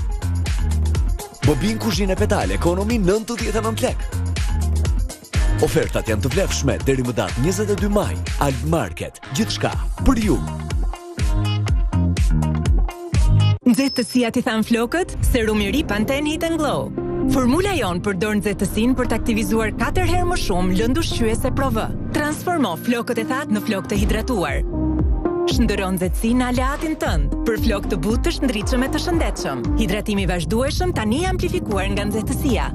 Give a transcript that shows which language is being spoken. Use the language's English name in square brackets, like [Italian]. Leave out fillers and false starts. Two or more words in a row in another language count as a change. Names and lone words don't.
[Albanian] Bobin kuzhine petale ekonomi 99 lek. Ofertat janë të vlefshme deri më datë 22 maj. Alt Market, gjithçka për ju. Nxehtësia ti than flokët, serum i ri Pantene Heat and Glow. Formula jon përdor nxehtësinë për të aktivizuar 4 herë më shumë lëndë ushqyese Pro V. Transformo flokët e thatë në flokë të hidratuar. Shndërron nxehtësinë në aleatin tënd për flokë të butë, të shndritshëm e të shëndetshëm. Hidratimi i vazhdueshëm tani amplifikuar nga nxehtësia.